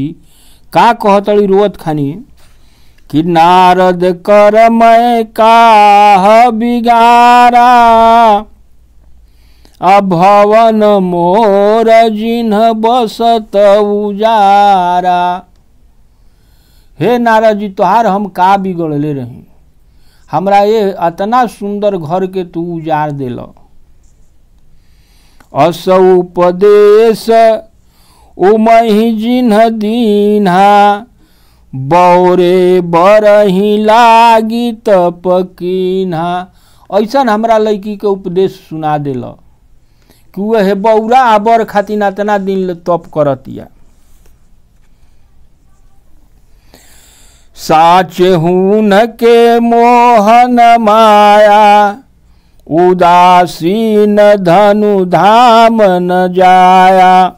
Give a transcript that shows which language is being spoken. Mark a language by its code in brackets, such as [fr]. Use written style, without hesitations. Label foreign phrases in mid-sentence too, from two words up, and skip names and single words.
[bho] का कहतड़ी रोवत खानी कि [awa] नारद कर मैं काह बिगारा, अभवन मोर जिन्ह बसत उजारा। [bho] हे नारद जी, तोहार हम का बिगड़ले रही, हमरा ये अतना सुंदर घर के तू उजाड़ देल। [awa] अस उपदेश उमहि जिन्ह दीन्हा, बौरे बरही लागी तप कीन्हा। [bho] ऐसा हमरा लड़की के उपदेश सुना देल कि वह बौरा आबर खातिर अतना दिन तप करतिया। [awa] साचे हुन के मोहन माया, उदासीन धनु धाम न जाया।